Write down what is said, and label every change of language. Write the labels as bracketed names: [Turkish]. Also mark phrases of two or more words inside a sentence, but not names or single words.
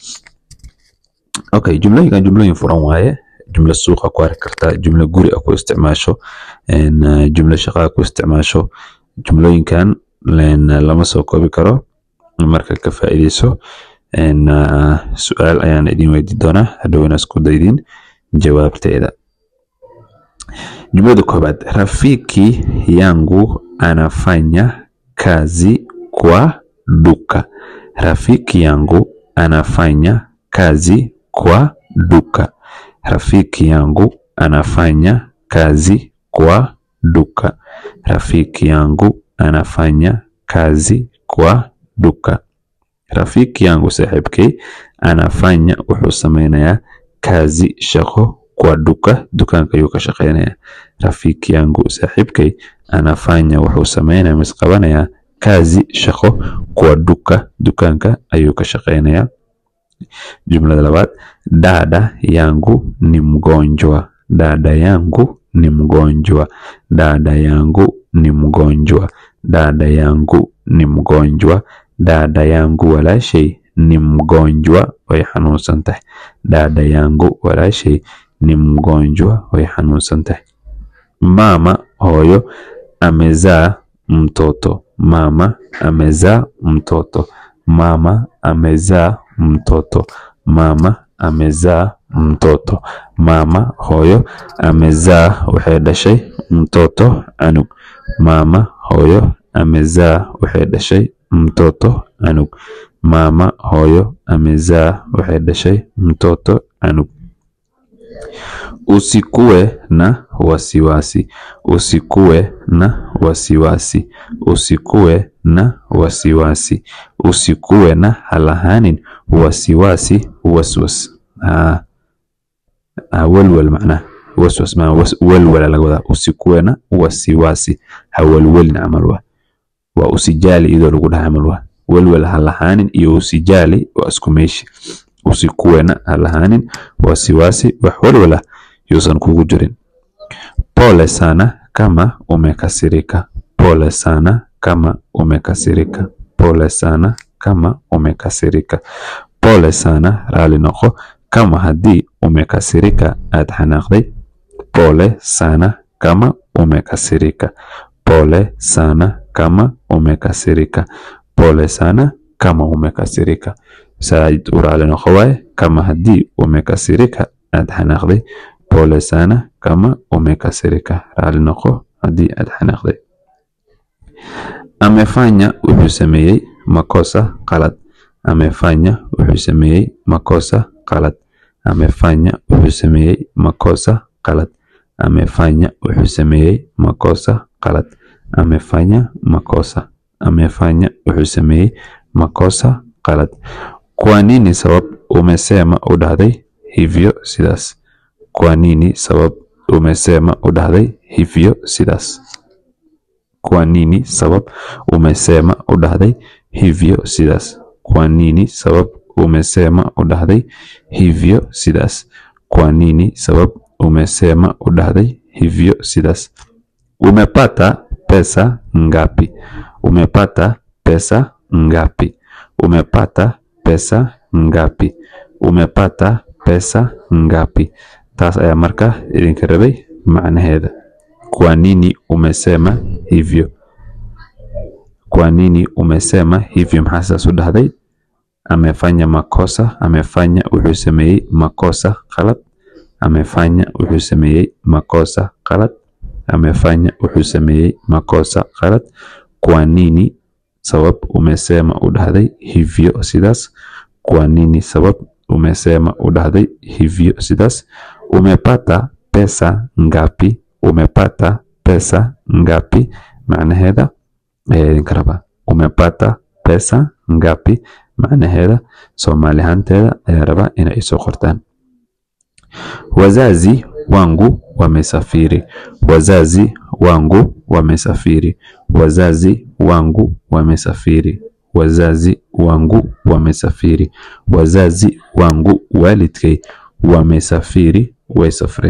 [Somali] Okay, jumlooyin furan waaye. jumla suuqa ku arki kartaa, jumla guri ku isticmaasho, jumla shaqo ku isticmaasho. jumlooyinkan lama soo koobi karo. marka ka faa'iideyso su'aal ayaan idin weydiin doonaa hadhowna isku daydin jawaabteeda. Jumlada koobaad, [Swahili] rafiki yangu anafanya kazi kwa duka. Rafiki yangu anafanya kazi kwa duka. Rafiki yangu anafanya kazi kwa duka. Rafiki yangu anafanya kazi kwa duka. Rafiki yangu saaxiibkay anafanya [Somali] wuxuu sameeynaya [Swahili] kazi shaqo kwa duka, [Somali] dukaanka ayuu ka shaqeynaya. [Swahili] Rafiki yangu saaxiibkay anafanya [Somali] wuxuu sameeynaya misqabanaya [Swahili] kazi shaqo kwa duka, [Somali] dukaanka ayuu ka shaqeynaya. Jumlada labaad, [Swahili] dada yangu ni mgonjwa. Dada yangu ni mgonjwa. Dada yangu ni mgonjwa. Dada yangu ni mgonjwa. Dada yangu walaashay ni mgonjwa, [Somali] way xanuunsan tahay. [Swahili] Dada yangu walaashay ni mgonjwa, [Somali] way xanuunsan tahay. [Swahili] Mama hooyo amezaa mtoto. Mama amezaa mtoto. Mama amezaa mtoto. Mama amezaa mtoto. Mama hooyo amezaa [Somali] waxay dhashay [Swahili] mtoto anug. Mama hooyo amezaa [Somali] waxay dhashay [Swahili] mtoto anug. Mama hooyo amezaa [Somali] waxay dhashay [Swahili] mtoto anug. Usikuwe na wasiwasi. Usikuwe na wasiwasi. Usikuwe na wasiwasi. Usikuwe na halahanin wasiwasi waswas. [Somali] walwal macna waswas ma walwala laga wadaa. [Swahili] Usikuwe na wasiwasi [Somali] hawalwalin camal waa usijali idoo lagu dhahay camal waa walwal halahanin iyo usijali waa isku meeshi. [Swahili] Usikuwe na [Somali] halahanin wasiwasi wax walwala yuusan kugu jirin. [Swahili] Pole sana kama umekasirika. Pole sana kama umekasirika. Pole sana kama umekasirika. Pole sana [Somali] raali noqo kama haddii umekasirika aad xanaaqday. [Swahili] Pole sana kama umekasirika. Pole sana kama umekasirika. Pole sana kama umekasirika. [Somali] Said raali noqo waaye kama haddii umekasirika aad xanaaqday. [Swahili] Pole sana kama umekasirika. [Somali] Raali noqo haddii aad xanaaqday. Amefanya wuxuu sameeyay makosa qalad. Amefanya wuxuu sameeyay makosa qalad. Amefanya wuxuu sameeyay makosa qalad. Amefanya wuxuu sameeyay makosa qalad. [Swahili] Amefanya makosa. Amefanya [Somali] wuxuu sameeyay [Swahili] makosa qalad. Kwa nini sabab umesema [Somali] u dhahday [Swahili] hivyo sidaas? Kwa nini sabab umesema [Somali] u dhahday [Swahili] hivyo sidaas? Kwa nini sabab umesema [Somali] u dhahday [Swahili] hivyo sidaas? Kwa nini sabab umesema [Somali] u dhahday [Swahili] hivyo sidaas? Kwa nini sabab umesema [Somali] u dhahday [Swahili] hivyo sidaas? Umepata pesa ngapi? Umepata pesa ngapi? Umepata pesa ngapi? Umepata pesa ngapi? [Somali] taas ayaa marka idinka rabay macnaheeda. [Swahili] Kwa nini umesema hivyo? Kwa nini umesema hivyo? [Somali] maxaa saas u dhahday? [Swahili] Amefanya makosa. [Somali] Amefanya wuxuu sameeyay makosa qalad. Amefanya wuxuu sameeyay makosa qalad. Amefanya wuxuu sameeyay makosa qalad. [Swahili] Kwa nini sabab umesema [Somali] u dhahday [Swahili] hivyo sidaas? Kwa nini sabab umesema [Somali] u dhahday [Swahili] hivyo sidaas? Umepata pesa ngapi? Umepata pesa ngapi? [Somali] macnaheeda idinka rabaa. [Swahili] Umepata pesa ngapi [Somali] macnaheeda Soomaali ahaanteeda ayaa rabaa inay soo qortaan. [Swahili] Wazazi wangu wamesafiri. Wazazi wangu wamesafiri. Wazazi wangu wamesafiri. Wazazi wangu wamesafiri. Wazazi wangu waalidkay wamesafiri [Somali] way safreen.